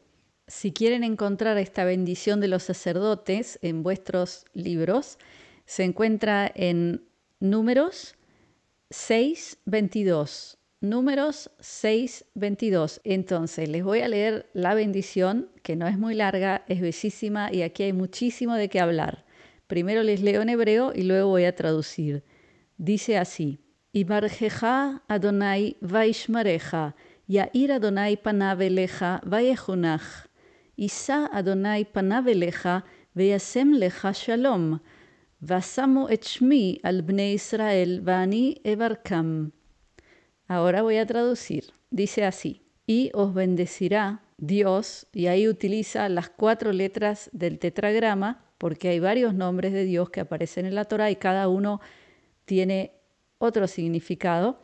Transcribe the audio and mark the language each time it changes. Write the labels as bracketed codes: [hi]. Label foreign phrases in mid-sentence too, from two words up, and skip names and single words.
[es] Si quieren encontrar esta bendición de los sacerdotes en vuestros libros, se encuentra en Números 6:22. Números 6:22. Entonces, les voy a leer la bendición, que no es muy larga, es bellísima y aquí hay muchísimo de qué hablar. Primero les leo en hebreo y luego voy a traducir. Dice así: [he] יברכך אדוני וישמרך, יאר אדוני פניו אליך ויחנך. ישא אדוני פניו אליך וישם לך שלום. ושמו את שמי על בני ישראל ואני אברכם. [es] Ahora voy a traducir. Dice así: y os bendecirá Dios, y ahí utiliza las 4 letras del tetragrama, porque hay varios nombres de Dios que aparecen en la Torá y cada uno tiene otro significado.